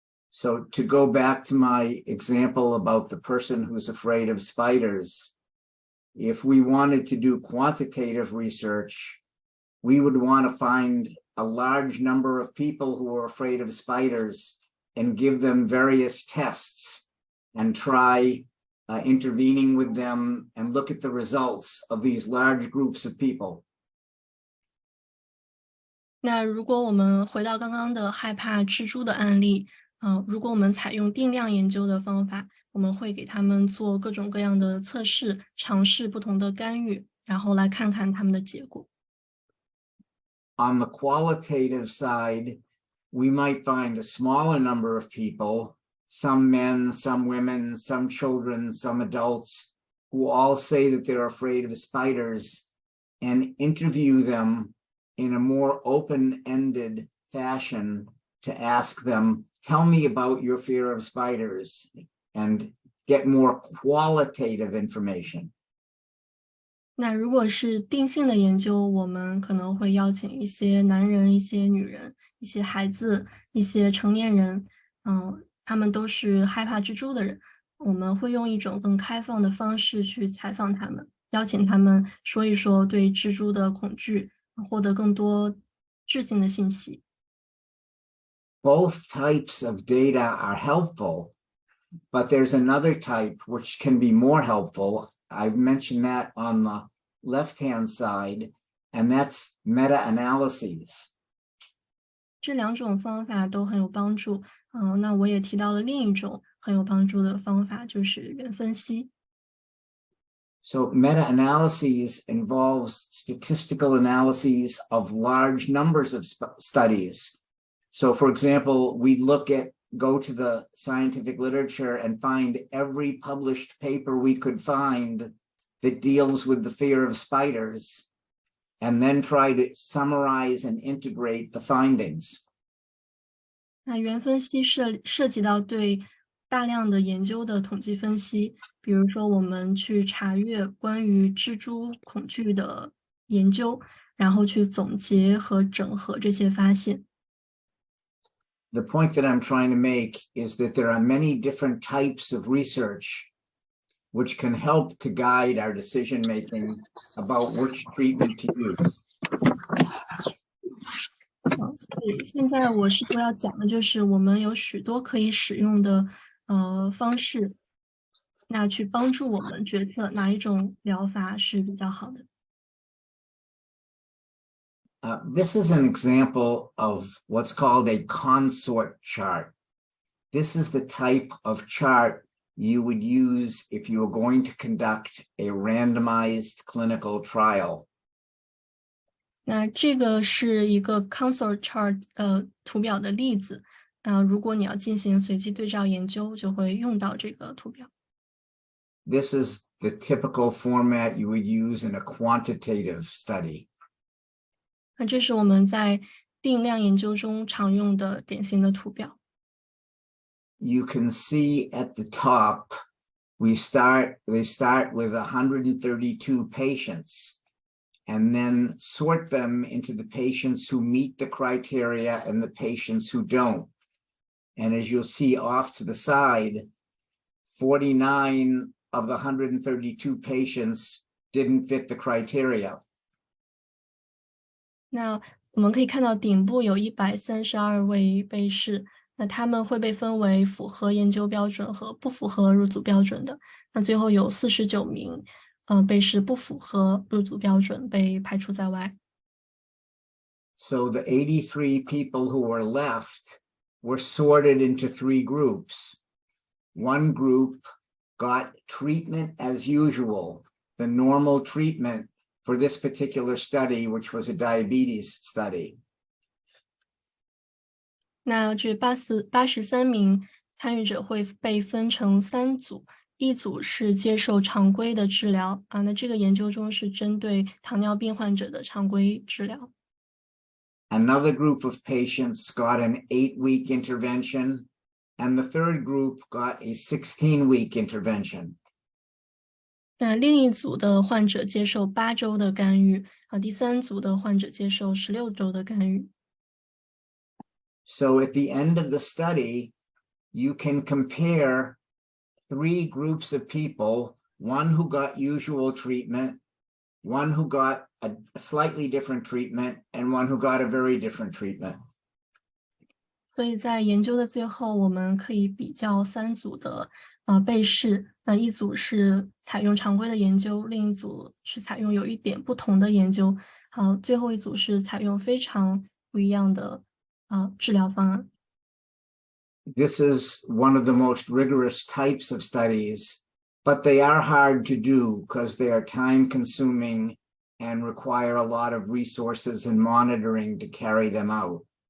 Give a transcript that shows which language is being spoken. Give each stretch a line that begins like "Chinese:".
English: So to go back to my example about the person who's afraid of spiders, if we wanted to do quantitative research, we would want to find a large number of people who are afraid of spiders and give them various tests and try intervening with them and look at the results of these large groups of people.
Chinese: 那如果我们回到刚刚的害怕蜘蛛的案例，如果我们采用定量研究的方法，我们会给他们做各种各样的测试，尝试不同的干预，然后来看看他们的结果。
English: On the qualitative side, we might find a smaller number of people, some men, some women, some children, some adults, who all say that they're afraid of spiders, and interview them in a more open-ended fashion to ask them, tell me about your fear of spiders, and get more qualitative information.
Chinese: 那如果是定性的研究，我们可能会邀请一些男人、一些女人、一些孩子、一些成年人，他们都是害怕蜘蛛的人。我们会用一种更开放的方式去采访他们，邀请他们说一说对蜘蛛的恐惧，获得更多质性的信息。
English: Both types of data are helpful, but there's another type which can be more helpful. I've mentioned that on the left-hand side, and that's meta-analyses.
Chinese: 这两种方法都很有帮助。那我也提到了另一种很有帮助的方法，就是元分析。
English: So meta-analyses involves statistical analyses of large numbers of studies. So for example, we go to the scientific literature and find every published paper we could find that deals with the fear of spiders, and then try to summarize and integrate the findings.
Chinese: 那元分析涉及到对大量的研究的统计分析，比如说我们去查阅关于蜘蛛恐惧的研究，然后去总结和整合这些发现。
English: The point that I'm trying to make is that there are many different types of research which can help to guide our decision-making about which treatment to use.
Chinese: 所以现在我试图要讲的就是，我们有许多可以使用的方式，那去帮助我们决策哪一种疗法是比较好的。
English: This is an example of what's called a consort chart. This is the type of chart you would use if you were going to conduct a randomized clinical trial.
Chinese: 那这个是一个 consort chart 图表的例子。如果你要进行随机对照研究，就会用到这个图表。
English: This is the typical format you would use in a quantitative study.
Chinese: 那这是我们在定量研究中常用的典型的图表。
English: You can see at the top, they start with 132 patients, and then sort them into the patients who meet the criteria and the patients who don't. And as you'll see off to the side, 49 of the 132 patients didn't fit the criteria.
Chinese: 那我们可以看到顶部有132位被试，那他们会被分为符合研究标准和不符合入组标准的。那最后有49名被试不符合入组标准，被排除在外。
English: So the 83 people who were left were sorted into 3 groups. One group got treatment as usual, the normal treatment for this particular study, which was a diabetes study.
Chinese: 那这83名参与者会被分成3组，一组是接受常规的治疗那这个研究中是针对糖尿病患者的常规治疗。
English: Another group of patients got an 8-week intervention, and the third group got a 16-week intervention.
Chinese: 那另一组的患者接受8周的干预第三组的患者接受16周的干预。
English: So at the end of the study, you can compare 3 groups of people, one who got usual treatment, one who got a slightly different treatment, and one who got a very different treatment.
Chinese: 所以在研究的最后，我们可以比较3组的被试，那一组是采用常规的研究，另一组是采用有一点不同的研究，最后一组是采用非常不一样的治疗方案。
English: This is one of the most rigorous types of studies, but they are hard to do because they are time-consuming and require a lot of resources and monitoring to carry them out.